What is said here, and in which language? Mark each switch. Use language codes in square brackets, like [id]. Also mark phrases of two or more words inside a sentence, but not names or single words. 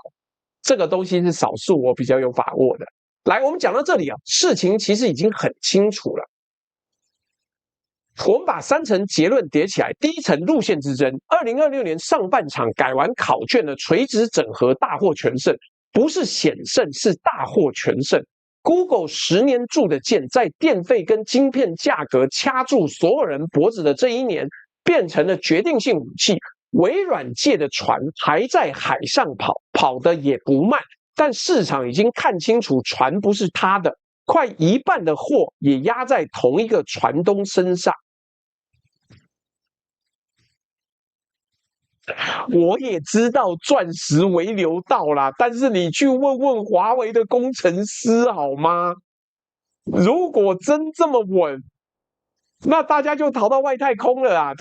[zh] 這個東西是少數我比較有把握的。來，我們講到這裡啊，事情其實已經很清楚了。我們把3層結論疊起來。第一層，路線之爭。2026年上半場改完考卷的垂直整合大獲全勝，不是險勝，是大獲全勝。Google 10 年鑄的劍，在電費跟晶片價格掐住所有人脖子的這一年，變成了決定性武器。微軟借的船還在海上跑，跑得也不慢，但市場已經看清楚船不是他的，快一半的貨也壓在同一個船東身上。我也知道鑽石微流道啦，但是你去問問華為的工程師好嗎？如果真這麼穩，那大家就逃到外太空了啊！